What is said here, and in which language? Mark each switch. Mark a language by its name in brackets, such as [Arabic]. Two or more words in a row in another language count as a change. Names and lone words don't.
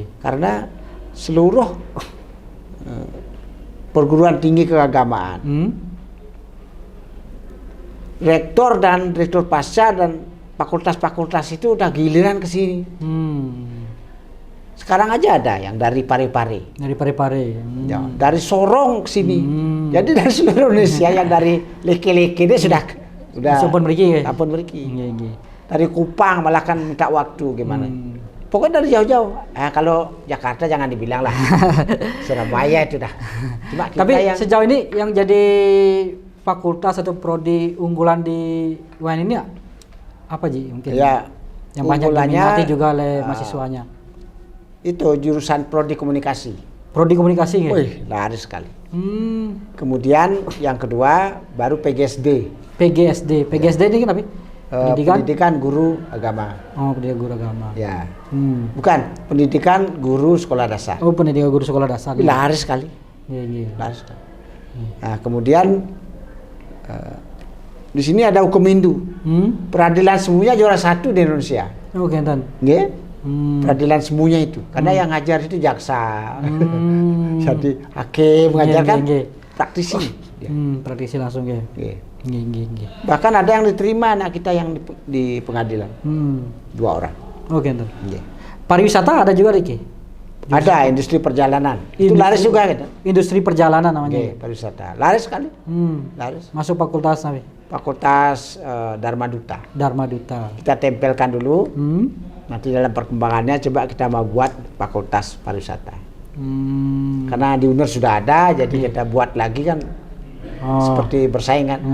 [Indonesian] Karena seluruh perguruan tinggi keagamaan, rektor dan direktur pasca dan fakultas-fakultas itu udah giliran ke sini. Sekarang aja ada yang dari Parepare. Dari Parepare. Ya, dari Sorong ke sini. Jadi dari seluruh Indonesia yang dari leke-leke dia sudah [Javanese] Sampun mriki. sampun mriki. [Indonesian] Nggih. Dari Kupang malah kan minta waktu gimana. Pokoknya dari jauh-jauh. Kalau Jakarta jangan dibilang lah. Surabaya itu dah. Cuma kita Tapi yang sejauh ini yang jadi fakultas atau prodi unggulan di UIN ini apa Ji mungkin? ya Yang banyak unggulannya, diminati juga oleh mahasiswanya. itu jurusan prodi komunikasi. Prodi komunikasi nggih? Wih, laris sekali. Hmm. Kemudian yang kedua baru PGSD. PGSD ini kenapa? Pendidikan guru agama. Oh, pendidikan guru agama. Ya. Bukan, pendidikan guru sekolah dasar. Oh, pendidikan guru sekolah dasar. Laris sekali. Iya. Laris sekali. Nah, kemudian di sini ada hukum Hindu. Peradilan semuanya juara 1 di Indonesia. Oh, kenten. Nggih? Peradilan semuanya itu. Karena yang ngajar itu jaksa. Jadi hakim mengajarkan Nggih. praktisi. Ya. Praktisi langsung ya. Nggih. Nggih. Bahkan ada yang diterima anak kita yang di pengadilan. 2 orang. Oh, kenten. Nggih. Pariwisata ada juga Riki? Ada industri perjalanan. Itu laris juga gitu. Industri perjalanan namanya. Nggih, pariwisata. Laris sekali. Laris. Masuk fakultas apa? Fakultas Dharma Duta. Dharma Duta. Kita tempelkan dulu. Nanti dalam perkembangannya coba kita mau buat fakultas pariwisata. Karena di UNER sudah ada, jadi kita buat lagi kan seperti bersaing kan.